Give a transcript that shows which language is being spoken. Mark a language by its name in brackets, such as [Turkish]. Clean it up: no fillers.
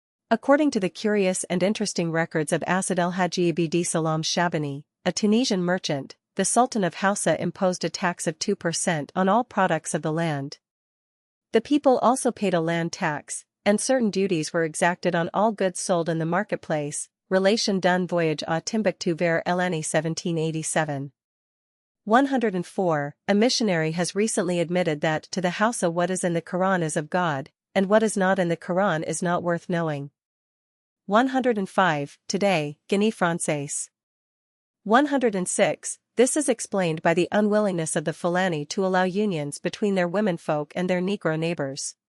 [English] According to the curious and interesting records of Asad el-Haji Abd Salam Shabani, a Tunisian merchant, the Sultan of Hausa imposed a tax of 2% on all products of the land. The people also paid a land tax, and certain duties were exacted on all goods sold in the marketplace. [French] Relation d'un voyage à Timbuktu vers l'année 1787. [English] 104. A missionary has recently admitted that to the Hausa what is in the Quran is of God, and what is not in the Quran is not worth knowing. 105. Today, Guinea Française. 106. This is explained by the unwillingness of the Fulani to allow unions between their womenfolk and their Negro neighbors.